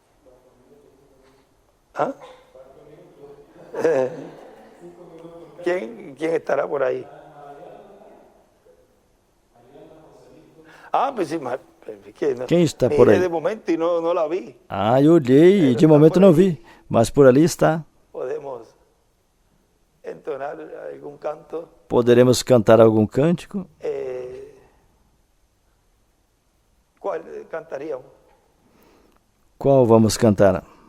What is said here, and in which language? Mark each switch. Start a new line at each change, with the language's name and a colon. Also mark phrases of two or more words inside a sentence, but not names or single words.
Spanish: ¿Ah? ¿Quién estará por ahí? Pues sí,
Portuguese: Quem está por aí?
Spanish: de momento y no la vi.
Portuguese: Eu olhei e de momento não vi, mas por ali está.
Spanish: Podemos entonar algún canto.
Portuguese: Poderemos cantar algum cântico?
Spanish: ¿Cuál cantaríamos?
Portuguese: Qual vamos cantar?